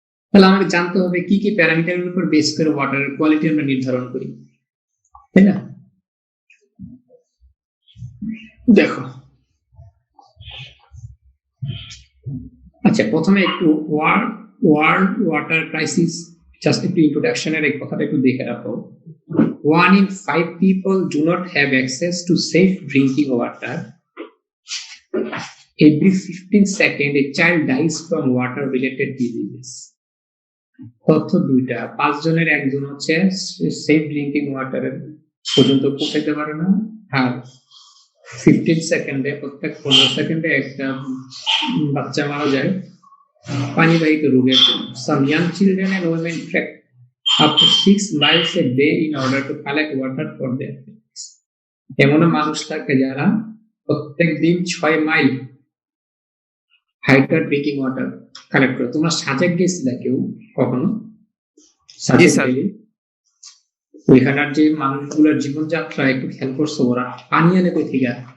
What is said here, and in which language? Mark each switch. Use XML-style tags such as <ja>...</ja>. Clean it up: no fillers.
<bn>তাহলে আমাকে জানতে হবে কি কি প্যারামিটারের উপর বেস করে ওয়াটারের কোয়ালিটি আমরা নির্ধারণ করি, তাই না? দেখো, আচ্ছা প্রথমে একটু ওয়ার্ল্ড ওয়াটার ক্রাইসিস জাস্ট একটু ইন্ট্রোডাকশনের এই কথাটা একটু দেখে রাখো।</bn> <en>1 in 5 people do not have access to safe drinking water. Every 15 seconds, a child dies from water-related diseases.</en> <bn>তথ্য দুইটা, 5 জনের একজন হচ্ছে সেফ ড্রিঙ্কিং ওয়াটারের পর্যন্ত পৌঁছাতে পারে না, আর 15 সেকেন্ডে, প্রত্যেক 15 সেকেন্ডে একটা বাচ্চা মারা যায় পানিবাহিত রোগের জন্য।</bn> <en>Some young children and women trek up to 6 miles a day in order to collect water for their families.</en> <bn>এমন মানুষ থাকে যারা প্রত্যেক দিন 6 mile hydrate drinking water collect করে। তোমরা সাজেক গেছিলে কেউ কখনো? সাজেক স্যার। গেলে ওইখানের যে মানুষগুলোর জীবনযাত্রা একটু খেয়াল করছো, ওরা পানি আনে কই থেকে?</bn>